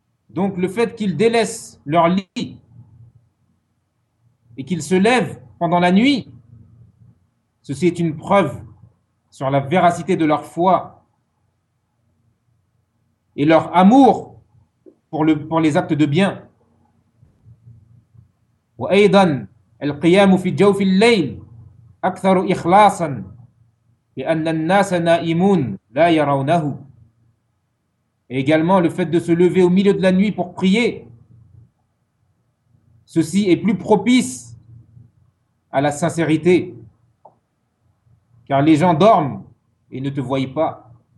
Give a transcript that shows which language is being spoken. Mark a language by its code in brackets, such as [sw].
[fr] Donc le fait qu'ils délaissent leur lit et qu'ils se lèvent pendant la nuit, ceci est une preuve sur la véracité de leur foi et leur amour pour les actes de bien. [ar] وأيضا القيام في جوف الليل أكثر إخلاصا لأن الناس نائمون لا يرونه. [fr] Et également le fait de se lever au milieu de la nuit pour prier, ceci est plus propice à la sincérité, car les gens dorment et ne te voient pas.